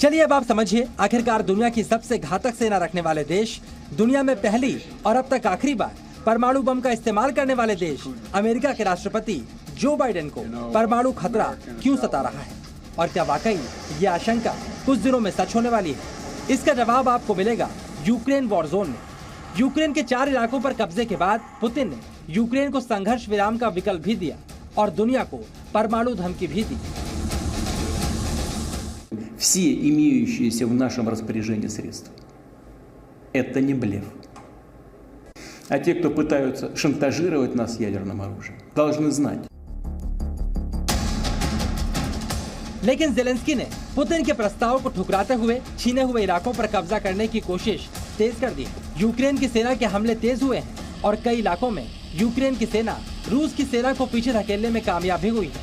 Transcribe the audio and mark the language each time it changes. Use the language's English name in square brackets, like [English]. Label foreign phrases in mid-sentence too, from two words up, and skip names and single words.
[Hindi] चलिए अब आप समझिए, आखिरकार दुनिया की सबसे घातक सेना रखने वाले देश, दुनिया में पहली और अब तक आखिरी बार परमाणु बम का इस्तेमाल करने वाले देश अमेरिका के राष्ट्रपति जो बाइडेन को परमाणु खतरा क्यों सता रहा है, और क्या वाकई ये आशंका कुछ दिनों में सच होने वाली है? इसका जवाब आपको मिलेगा यूक्रेन [English] war zone [Hindi] में। यूक्रेन के 4 इलाकों पर कब्जे के बाद पुतिन ने यूक्रेन को संघर्ष विराम का विकल्प भी दिया और दुनिया को परमाणु धमकी भी दी। [Russian] Все имеющиеся в нашем распоряжении средства – это не блеф. А те, кто пытаются шантажировать нас ядерным оружием, должны знать. [Hindi] लेकिन जेलेंस्की ने पुतिन के प्रस्ताव को ठुकराते हुए छीने हुए इलाकों पर कब्जा करने की कोशिश तेज कर दी। यूक्रेन की सेना के हमले तेज हुए हैं और कई इलाकों में यूक्रेन की सेना रूस की सेना को पीछे धकेलने में कामयाब भी हुई है।